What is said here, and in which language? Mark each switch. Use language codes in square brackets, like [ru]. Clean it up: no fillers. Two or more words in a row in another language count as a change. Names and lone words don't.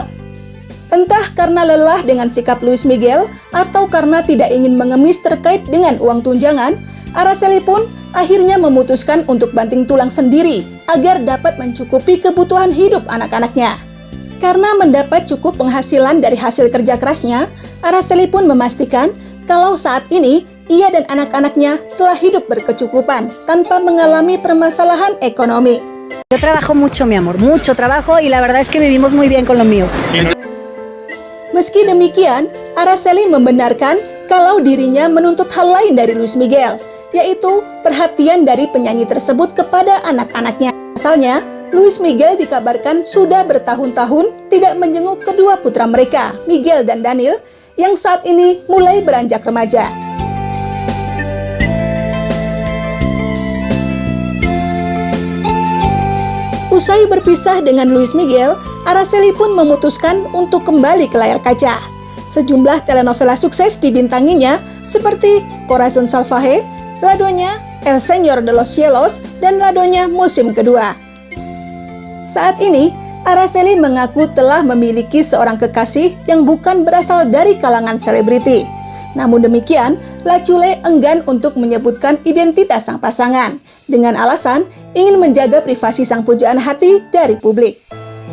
[id] Entah karena lelah dengan sikap Luis Miguel atau karena tidak ingin mengemis terkait dengan uang tunjangan, Araceli pun akhirnya memutuskan untuk banting tulang sendiri agar dapat mencukupi kebutuhan hidup anak-anaknya. Karena mendapat cukup penghasilan dari hasil kerja kerasnya, Araceli pun memastikan kalau saat ini ia dan anak-anaknya telah hidup berkecukupan tanpa mengalami permasalahan ekonomi. [es] Yo trabajo mucho, mi amor, mucho trabajo y la verdad es que vivimos muy bien con lo mío. [id] Meski demikian, Araceli membenarkan kalau dirinya menuntut hal lain dari Luis Miguel, yaitu perhatian dari penyanyi tersebut kepada anak-anaknya. Asalnya, Luis Miguel dikabarkan sudah bertahun-tahun tidak menjenguk kedua putra mereka, Miguel dan Daniel, yang saat ini mulai beranjak remaja. Usai berpisah dengan Luis Miguel, Araceli pun memutuskan untuk kembali ke layar kaca. Sejumlah telenovela sukses dibintanginya seperti Corazón Salvaje, La Doña, El Señor de los Cielos, dan La Doña musim kedua. Saat ini, Araceli mengaku telah memiliki seorang kekasih yang bukan berasal dari kalangan selebriti. Namun demikian, La Chule enggan untuk menyebutkan identitas sang pasangan, dengan alasan ingin menjaga privasi sang pujaan hati dari publik.